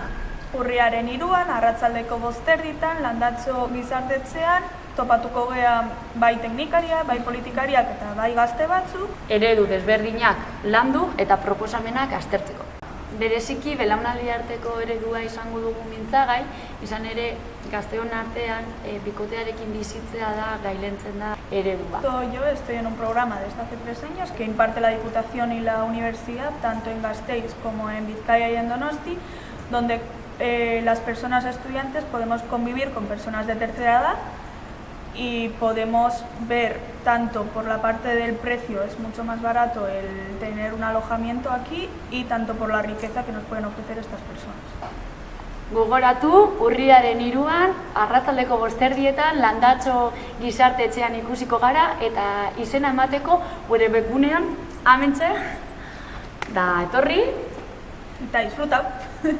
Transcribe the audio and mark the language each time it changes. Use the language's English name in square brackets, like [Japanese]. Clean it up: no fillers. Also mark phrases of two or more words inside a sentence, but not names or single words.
[Basque] Urriaren 3an, arratsaldeko 5:00 Landatxo gizartetzean, topatuko gea bai teknikaria, bai politikariak eta bai gazte batzuk. Eredu desberdinak landu eta proposamenak aztertzeko. Bereziki belaunaldi arteko eredua izango dugu mintzagai, izan ere gazteon artean bikotearekin bizitzea da gailentzen da eredua. [Spanish] Yo estoy en un programa desde hace 3 años que imparte la Diputación y la Universidad, tanto en Gasteiz como en Vizcaya y en Donosti, donde las personas estudiantes podemos convivir con personas de tercera edad y podemos ver tanto por la parte del precio, es mucho más barato el tener un alojamiento aquí, y tanto por la riqueza que nos pueden ofrecer estas personas. [Basque] Gogoratu, urriaren 3an, arratsaldeko 5:00 Landatxo gizartetxean ikusiko gara eta izena emateko gure webgunean hementxe da etorri Eta disfruta!